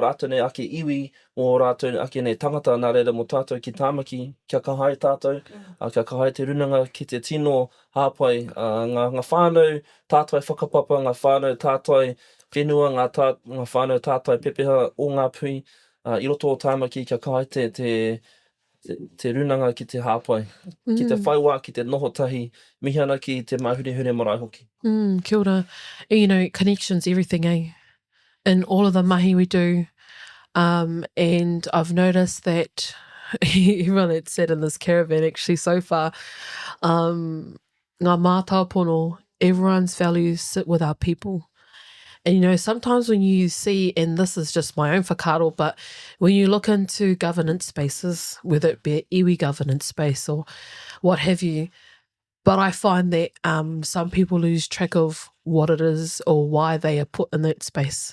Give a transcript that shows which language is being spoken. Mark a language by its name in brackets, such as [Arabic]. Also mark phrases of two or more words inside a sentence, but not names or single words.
[Māori] rātou nei ake iwi, o rātou ake nei tangata, nā reira mo tātou ki Tāmaki, kia kahai tātou, kia kahai te runanga ki te tino, hāpai, ngā whānau, tātai whakapapa, ngā whānau tātai whenua, ngā whānau tātai pepeha o Ngāpuhi, I roto o Tāmaki, kia kahai te runanga ki te hāpai, ki te whaiwā, ki te noho tahi, mihi ana ki te mahure marae hoki. Kia ora. [English] Connections, everything, eh? In all of the mahi we do. And I've noticed that everyone that's sat in this caravan actually so far, [Māori] ngā mātau pono, [English] everyone's values sit with our people. And sometimes when you see, and this is just my own whakaaro, but when you look into governance spaces, whether it be an iwi governance space or what have you, but I find that some people lose track of what it is or why they are put in that space.